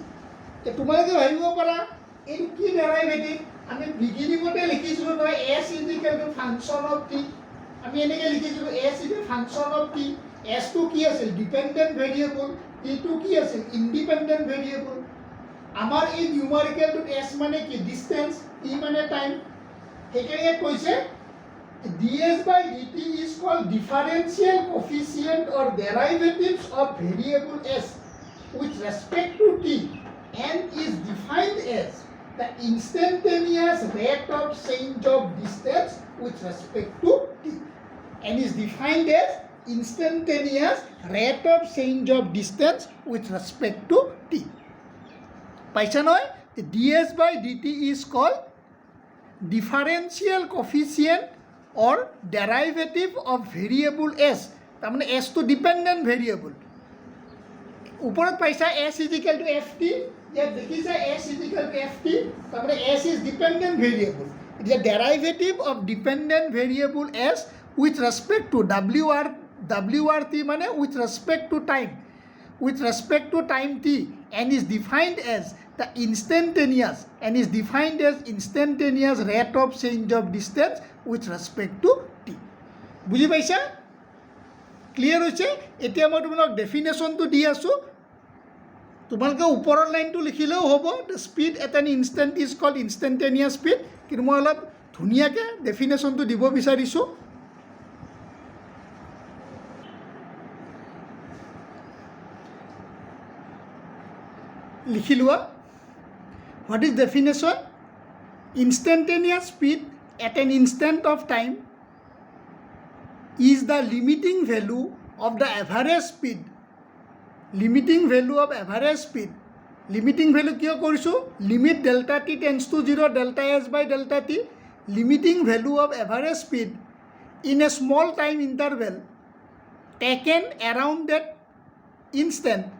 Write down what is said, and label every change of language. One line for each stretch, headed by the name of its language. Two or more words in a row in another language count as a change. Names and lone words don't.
English: So,
Assamese: তোমালোকে ভাবিব পাৰা এই কি ডেরাইভেটিভ আমি বিগিনিংতে লিখিছিলো নহয়
English: s is equal to function of t
Assamese: আমি এনেকে লিখিছিলো
English: s is a function of t
Assamese: s টো কি আছিল
English: dependent variable
Assamese: t টো কি আছিল
English: independent variable
Assamese: আমাৰ এই নিউমেৰিকেলটো s মানে কি ডিসটেন্স t মানে টাইম হেকেয়ে কৈছে
English: ds by dt is called differential coefficient or derivatives of variable s with respect to t and is defined as the instantaneous rate of change of distance with respect to t and is defined as instantaneous rate of change of distance with respect to t.
Assamese: পাইছা নহয়
English: the ds by dt is called differential coefficient or derivative of variable s.
Assamese: তাৰ মানে
English: s to dependent variable
Assamese: ওপৰত পাইছা
English: s is equal to ft
Assamese: ইয়াত দেখিছা
English: s is equal to ft
Assamese: তাৰ মানে
English: s is dependent variable it is a derivative of dependent variable s with respect to wrt mane with respect to time t and is defined as the instantaneous rate of change of distance with respect to t
Assamese: বুজি পাইছা ক্লিয়াৰ হৈছে এতিয়া মই তোমাক ডেফিনেশ্যনটো দি আছো তোমালোকে ওপৰৰ লাইনটো লিখিলেও হ'ব
English: the speed at an instant is called instantaneous speed
Assamese: কিন্তু মই অলপ ধুনীয়াকৈ ডেফিনেশ্যনটো দিব বিচাৰিছোঁ লিখি লোৱা
English: what is definition instantaneous speed at an instant of time is the limiting value of the average speed limiting value of average speed limiting value
Assamese: কিয় কৰিছু
English: limit delta t tends to 0 delta s by delta t limiting value of average speed in a small time interval taken around that instant